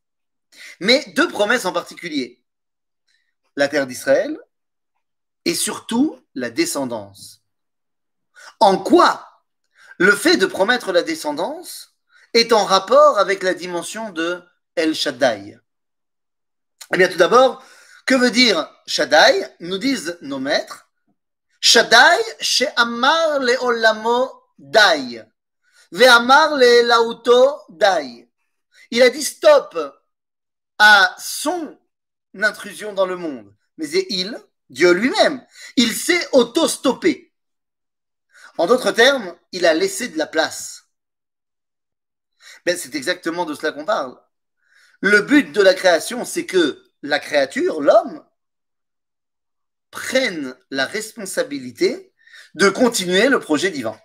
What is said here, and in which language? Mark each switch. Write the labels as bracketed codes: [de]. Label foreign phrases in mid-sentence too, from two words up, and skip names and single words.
[fr] Mais 2 promesses en particulier. La terre d'Israël et surtout la descendance. En quoi le fait de promettre la descendance est en rapport avec la dimension de El Shaddai? Eh bien, tout d'abord, que veut dire Shaddai? Nous disent nos maîtres. [he] שדי, שאמר לעולמו די, ואמר לאלהותו די. [fr] Il a dit stop à son intrusion dans le monde. Mais c'est Dieu lui-même, il s'est auto-stoppé. En d'autres termes, il a laissé de la place. Ben, c'est exactement de cela qu'on parle. Le but de la création, c'est que la créature, l'homme, prennent la responsabilité de continuer le projet divin.